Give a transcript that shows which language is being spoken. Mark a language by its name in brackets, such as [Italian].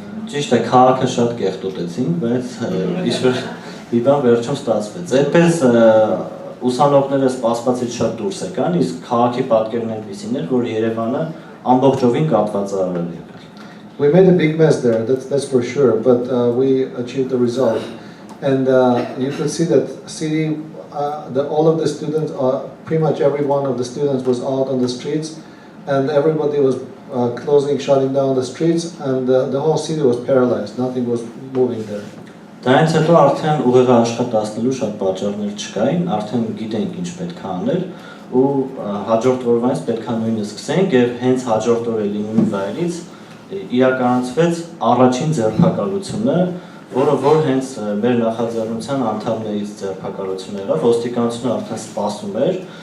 [Armenian] Ճիշտ է, քաղաքը շատ կեղտոտեցինք, բայց ինչ-որ մի բան վերջում ստացվեց։ Այդպես ուսանողները սպասվածից շատ դուրս եկան, իսկ քաղաքի պատկերն այնպիսին էր, որ Երևանը ամբողջովին կապված արել եկել։ [English] We made a big mess there, that's for sure, but we achieved the result. And you could see that all of the students, pretty much every one of the students was out on the streets, and everybody was shutting down the streets, and the whole city was paralyzed. Nothing was moving there. [Armenian] Դրանից հետո արդեն ուղեղը աշխատացնելու շատ պատճառներ չկային, արդեն գիտենք ինչ պետք է անել ու հաջորդ օրվանից պետք է նույնը սկսենք եւ հենց հաջորդ օրը նույն վայրից իրականացվեց առաջին ձերբակալությունը, որը հենց մեր նախաձեռնության անդամներից ձերբակալություն եղավ, ոստիկանությունը արդեն սպասում էր,